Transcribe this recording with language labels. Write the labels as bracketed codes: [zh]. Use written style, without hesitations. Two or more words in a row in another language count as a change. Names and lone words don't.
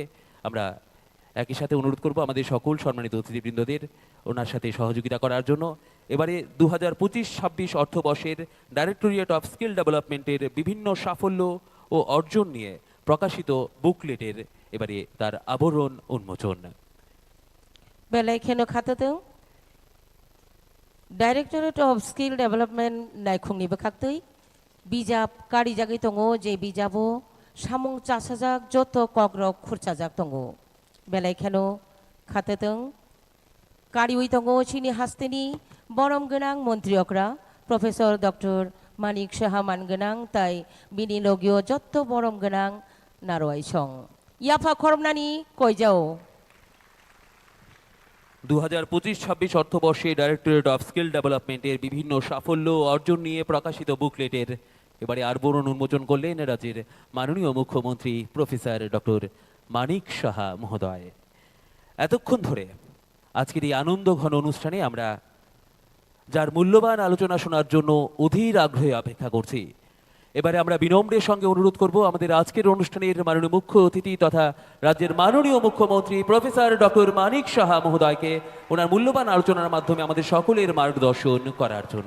[bn] আমরা একই সাথে অনুরোধ করব আমাদের সকল সম্মানিত অতিথিবৃন্দদের ওনার সাথে সহযোগিতা করার জন্য। এবারে 2025-26 অর্থবর্ষের ডাইরেক্টরেট অফ স্কিল ডেভেলপমেন্টের বিভিন্ন সাফল্য ও অর্জন নিয়ে প্রকাশিত বুকলেটের এবারে তার আবরণ উন্মোচন। [trp] Belai kheno khatadong Directorate of Skill Development naikungni bakhaktui bijab kari jagi tongo je bijabo samung chasajak joto kogrok khurchajak tongo. Belai kheno khatadong kari ui tongo chini hasteni borom genang montriokra Professor Dr. Manik Saha Mangenang tai bini logio jotto borom genang naroi song. Yafa khormnani koijao. [bn] 2025-26 অর্থবর্ষে ডাইরেক্টরেট অফ স্কিল ডেভেলপমেন্টের বিভিন্ন সাফল্য ও অর্জন নিয়ে প্রকাশিত বুকলেটের এবারে আরবরণ উন্মোচন করলেন রাজ্যের মাননীয় মুখ্যমন্ত্রী প্রফেসর ডক্টর মানিক সাহা মহোদয়। এতক্ষণ ধরে আজকের এই আনন্দ ঘন অনুষ্ঠানে আমরা যার মূল্যবান আলোচনা শোনার জন্য অধীর আগ্রহে অপেক্ষা করছি, এবারে আমরা বিনম্রের সঙ্গে অনুরোধ করব আমাদের আজকের অনুষ্ঠানের মাননীয় মুখ্য অতিথি তথা রাজ্যের মাননীয় মুখ্যমন্ত্রী প্রফেসর ডক্টর মানিক সাহা মহোদয়কে ওনার মূল্যবান আলোচনার মাধ্যমে আমাদের সকলের মার্গদর্শন করার জন্য।